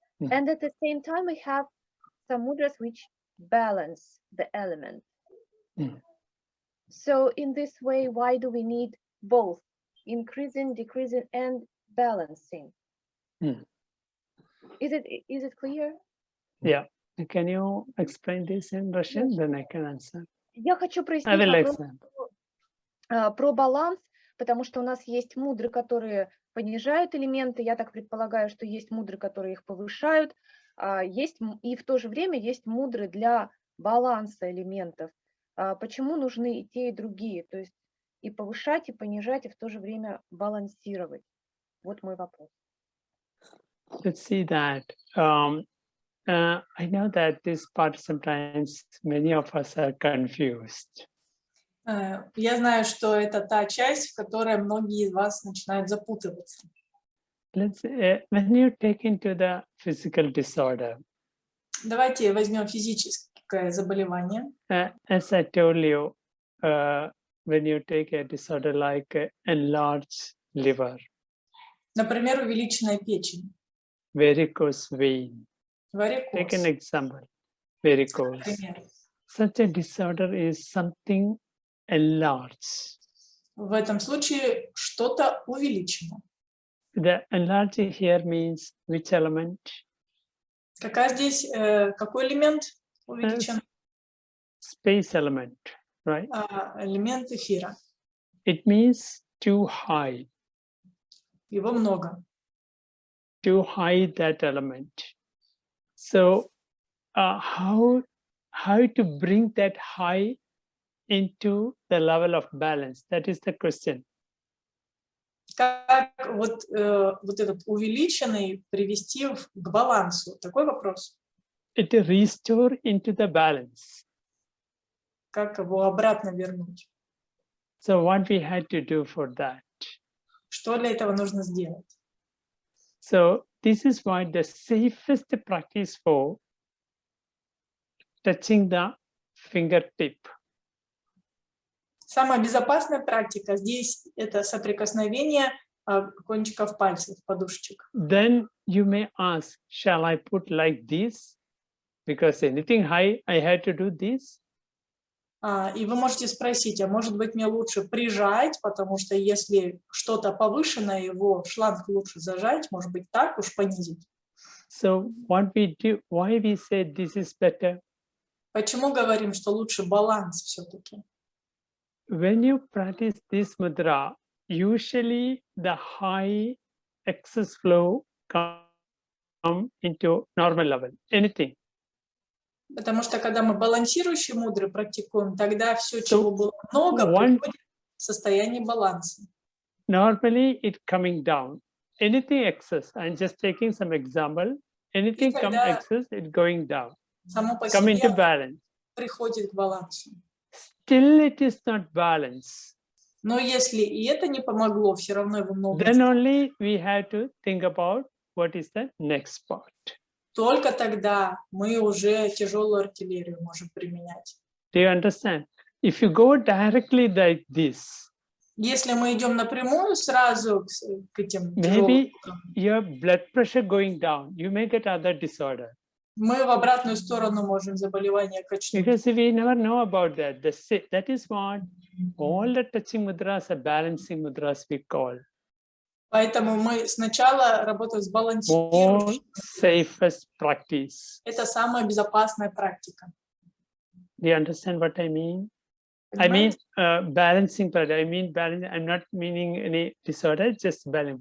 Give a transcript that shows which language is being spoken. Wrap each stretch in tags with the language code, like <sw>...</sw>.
<en>And at the same time, we have some mudras which balance the element. So in this way, why do we need both increasing, decreasing, and balancing? Is it clear? Yeah. Can you explain this in Russian? Then I can answer.</en> <ru>Я хочу прояснить про баланс, потому что у нас есть мудры, которые понижают элементы. Я так предполагаю, что есть мудры, которые их повышают. Есть и в то же время есть мудры для баланса элементов. Почему нужны и те, и другие? То есть и повышать, и понижать, и в то же время балансировать. Вот мой вопрос.</ru> <en>Let's see that. I know that this part sometimes many of us are confused.</en> <ru>Я знаю, что это та часть, в которой многие из вас начинают запутываться.</ru> <en>let's when you take into the physical disorder.</en> <ru>Давайте возьмем физическое заболевание.</ru> <en>As I told you, when you take a disorder like enlarged liver,</en> <ru>Например, увеличенная печень,</ru> <en>varicose vein. Take an</en> <ru>варикоз.</ru> <en>example, varicose.</en> <ru>Например.</ru> <en>Such a disorder is something enlarged.</en> <ru>В этом случае что-то увеличено.</ru> <en>The enlarged here means which element?</en> <ru>Какой элемент увеличен?</ru> <en>Space element, right?</en> <ru>Элемент эфира.</ru> <en>It means too high.</en> <ru>Его много.</ru> <en>To hide that element. So how to bring that high into the level of balance? That is the question.</en> <ru>Как вот этот увеличенный привести к балансу? Такой вопрос.</ru> <en>It restore into the balance.</en> <ru>Как его обратно вернуть?</ru> <en>So what we had to do for that?</en> <ru>Что для этого нужно сделать?</ru> <en>So this is why the safest practice for touching the fingertip. Самая безопасная практика здесь это соприкосновение кончиков пальцев, подушечек. Then you may ask, shall I put like this? Because anything high, I had to do this.</en> <ru>И вы можете спросить, а может быть мне лучше прижать, потому что если что-то повышенное, его шланг лучше зажать, может быть так уж понизить.</ru> <en>So what we do, why we say this is better?</en> <ru>Почему говорим, что лучше баланс все-таки?</ru> <en>When you practice this mudra, usually the high excess flow come into normal level, anything.</en> <ru>Потому что когда мы балансирующие мудры практикуем, тогда все, чего было много, приходит в состояние баланса.</ru> <en>Normally it coming down. Anything excess, I'm just taking some example. Anything come excess, it going down.</en> <ru>Само по</ru> <en>Come into</en> <ru>себе</ru> <en>balance.</en> <ru>приходит к балансу.</ru> <en>Still it is not balance.</en> <ru>Но если и это не помогло, все равно его много.</ru> <en>Then only we have to think about what is the next part.</en> <ru>Только тогда мы уже тяжелую артиллерию можем применять.</ru> <en>Do you understand? If you go directly like this,</en> <ru>если мы идем напрямую сразу к этим</ru> <en>maybe your blood pressure going down, you may get other disorder.</en> <ru>Мы в обратную сторону можем заболевание качнуть.</ru> <en>Because we never know about that. That is what all the touching mudras are balancing mudras we call.</en> <ru>Поэтому мы сначала работаем с балансирующим.</ru> <en>Safest practice.</en> <ru>Это самая безопасная практика.</ru> <en>Do you understand what I mean? I mean balancing practice. I mean balance. I'm not meaning any disorder, just balance.</en>